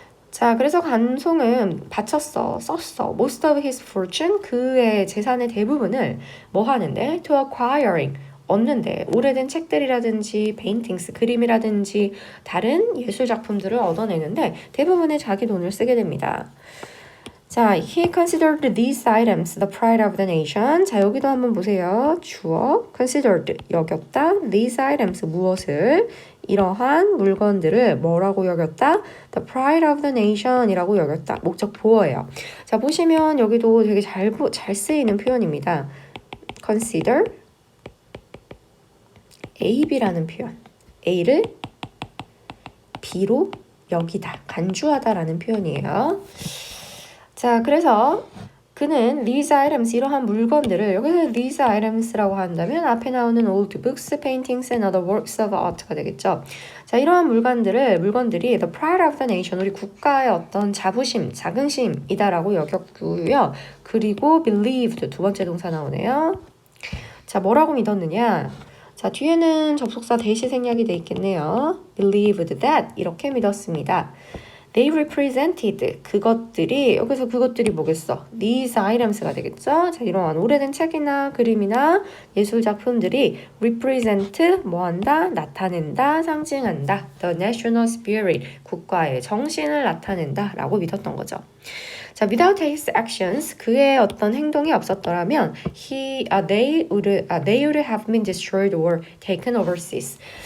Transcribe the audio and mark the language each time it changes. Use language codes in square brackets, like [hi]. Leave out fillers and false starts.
[ko] 자, 그래서 간송은 바쳤어, 썼어. [en] most of his fortune, [ko] 그의 재산의 대부분을 뭐 하는데? [en] to acquiring, [ko] 얻는데, 오래된 책들이라든지 paintings, 그림이라든지 다른 예술 작품들을 얻어내는데 대부분의 자기 돈을 쓰게 됩니다. [en] 자, he considered these items the pride of the nation. [ko] 자, 여기도 한번 보세요. 주어, considered, 여겼다. [en] these items, [ko] 무엇을? 이러한 물건들을 뭐라고 여겼다? [en] the pride of the nation [ko] 이라고 여겼다. 목적 보어예요. 자, 보시면 여기도 되게 잘 쓰이는 표현입니다. consider, A, B라는 표현. A를 B로 여기다, 간주하다라는 표현이에요. 자, 그래서 그는 [en] these items, [ko] 이러한 물건들을, 여기서 [en] these items라고 [ko] 한다면 앞에 나오는 [en] old books, paintings and other works of art가 되겠죠. [ko] 자, 이러한 물건들이 [en] the pride of the nation, [ko] 우리 국가의 어떤 자부심, 자긍심이다라고 여겼고요. 그리고 believed, 두 번째 동사 나오네요. 자, 뭐라고 믿었느냐? 자, 뒤에는 접속사 대시 생략이 돼 있겠네요. [en] believed that, [ko] 이렇게 믿었습니다. [en] They represented, [ko] 그것들이, 여기서 그것들이 뭐겠어? [en] These items [ko] 가 되겠죠? 자, 이러한 오래된 책이나 그림이나 예술 작품들이 represent, 뭐한다? 나타낸다, 상징한다. [en] The national spirit, [ko] 국가의 정신을 나타낸다 라고 믿었던 거죠. [en] 자, without his actions, [ko] 그의 어떤 행동이 없었더라면 [en] they would have been destroyed or taken overseas.